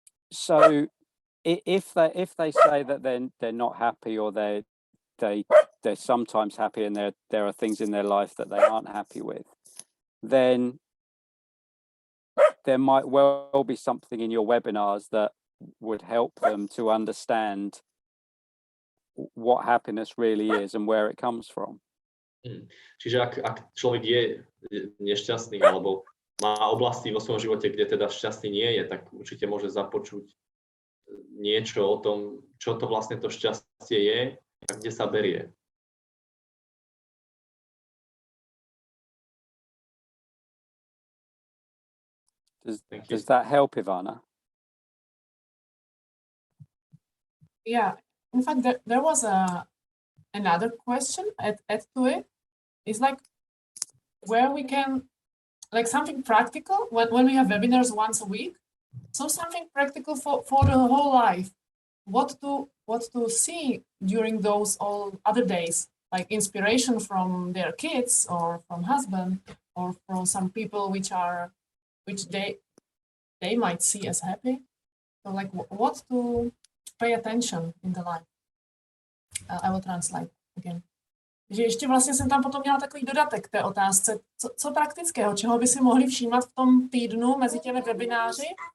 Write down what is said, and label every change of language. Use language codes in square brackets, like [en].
[en] So if they say that they're not happy, or they're sometimes happy, and there are things in their life that they aren't happy with, then there might well be something in your webinars that would help them to understand what happiness really is and where it comes from. [sk] Čiže ak človek je nešťastný alebo má oblasti vo svojom živote, kde teda šťastný nie je, tak určite môže započuť niečo o tom, čo to vlastne to šťastie je a kde sa berie. [en] Does that help, Ivana? Yeah, in fact, there was another question add to it. It's like where we can, like something practical when we have webinars once a week. So something practical for the whole life. What to see during those all other days, like inspiration from their kids or from husband or from some people which they might see as happy. So like what to pay attention in the life. I will translate again. [cs] Takže ještě vlastně jsem tam potom měla takový dodatek k té otázce, co praktického, čeho by si mohli všímat v tom týdnu mezi těmi webináři.